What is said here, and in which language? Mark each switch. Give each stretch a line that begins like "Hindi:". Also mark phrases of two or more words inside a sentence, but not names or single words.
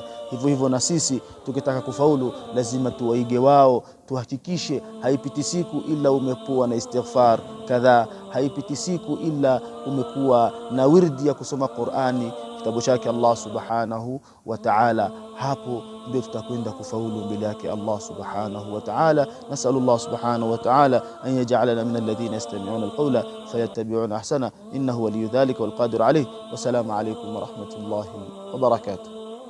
Swahili: Hivyo hivyo na sisi tukitaka kufaulu lazima tuwaige wao, tuhakikishe haipiti siku ila umekuwa na istighfar kadhaa, haipiti siku ila umekuwa na wirdi ya kusoma Qur'ani, kitabu chake Allah
Arabic: سبحانه وتعالى.
Swahili: Hapo ndio tutakwenda kufaulu mbele yake Allah
Arabic: سبحانه وتعالى. نسأل الله سبحانه وتعالى أن يجعلنا من الذين يستمعون القول فيتبعون أحسنه إنه ولي ذلك والقادر عليه. والسلام عليكم ورحمة الله وبركاته.